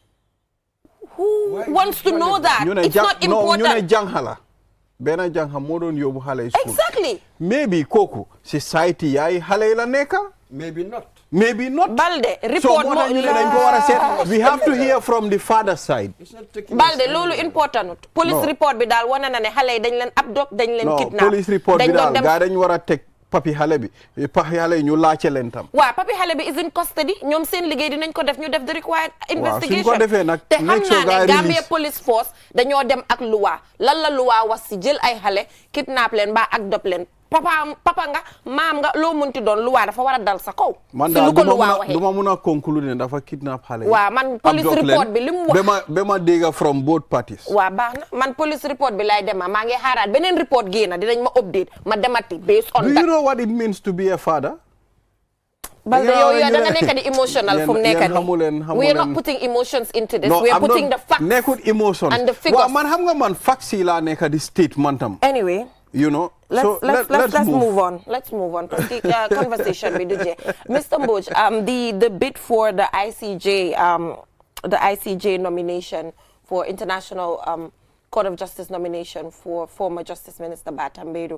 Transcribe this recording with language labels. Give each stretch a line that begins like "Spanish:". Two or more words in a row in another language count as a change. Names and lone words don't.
English: Who wants to know that? It's not important.
Wolof: ñu ne jànxa la benn jànxa moo doon yóbbu xale yi school.
English: Exactly.
Wolof: maybe kooku society yaay xale yi la nekka.
English: maybe not. Balde report so
Wolof: dañ ko war a seet
English: we have to hear from the father side.
Wolof: Balde loolu important. police report bi daal wane na ne xale yi dañ leen abduct dañ leen kidnap. police report bi daal gaa dañ war a teg papi xale bi papi xale yi ñu laajte leen tam. waaw papi xale bi
English: is in custody
Wolof: ñoom seen liggéey dinañ ko def ñu def
English: the required investigation.
Wolof: suñ ko defee nag te xam naa ne Gambia police force dañoo dem ak luwa lan la luwa was si jël ay xale kidnap leen mbaa abduct leen papa nga maam nga loo munti doon luwa dafa war a dal sa kaw. man daal du ma mun a conclure ne dafa kidnap xale yi. waaw man police report bi li mu wax ba ma dégg
English: from both parties.
Wolof: waaw baax na man police report bi lay dema maa ngi xaaraat beneen report génn dinañ ma update ma demati
English: based on that. do you know what it means to be a father?
Wolof: Balde yow da nga nekk di emotional fu mu nekk nii.
English: we are not putting emotions into this. we are putting the facts.
Wolof: nekkut emotions
English: and the figures.
Wolof: waaw man xam nga man facts yi laa nekk di state man tam.
English: anyway. you know. Let's move on. Let's move on. Conversation with DJ. Mr. Mbodj, the bid for the ICJ the ICJ nomination for International Court of Justice nomination for former Justice Minister Batambedu.